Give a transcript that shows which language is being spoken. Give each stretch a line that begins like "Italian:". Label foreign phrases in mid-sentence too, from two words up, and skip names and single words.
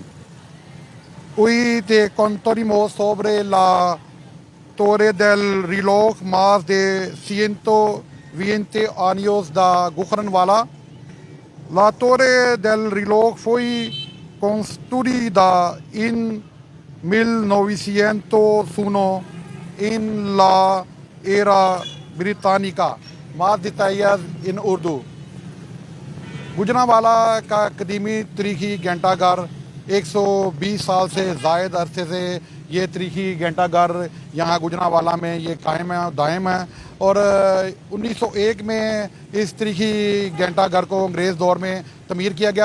Spanish: Hoy te contaremos sobre la torre del reloj más de 120 años de Gujranwala. La torre del reloj fue construida en 1901 en la era británica. Más detalles en Urdu.
Urdu: گوجرانوالہ کا قدیمی تاریخی گھنٹہ گھر 120 سال سے زائد عرصے سے یہ تاریخی گھنٹہ گھر یہاں گوجرانوالہ میں یہ قائم ہے دائم ہے. اور 1901 میں اس تاریخی گھنٹہ گھر کو انگریز دور میں تعمیر کیا گیا.